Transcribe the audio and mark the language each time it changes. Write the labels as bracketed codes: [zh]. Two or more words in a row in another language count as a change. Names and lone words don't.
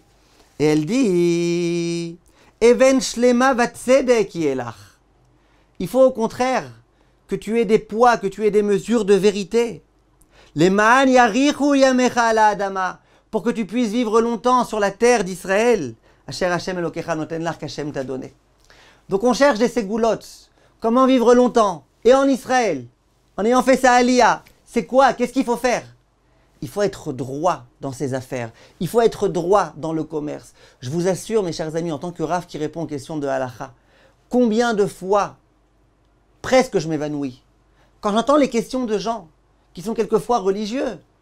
[fr] Et elle dit [he] אבן שלמה וצדק ילך. [fr] Il faut au contraire que tu aies des poids, que tu aies des mesures de vérité. [he] למען יאריכו ימיך על האדמה, [fr] pour que tu puisses vivre longtemps sur la terre d'Israël. [he] אשר השם אלוקיך נותן לך [fr] qu'Hashem t'a donné. Donc on cherche des ségoulottes. Comment vivre longtemps? Et en Israël, en ayant fait sa aliyah, c'est quoi? Qu'est-ce qu'il faut faire? Il faut être droit dans ses affaires. Il faut être droit dans le commerce. Je vous assure, mes chers amis, en tant que Rav qui répond aux questions de Halacha, combien de fois, presque je m'évanouis, quand j'entends les questions de gens qui sont quelquefois religieux.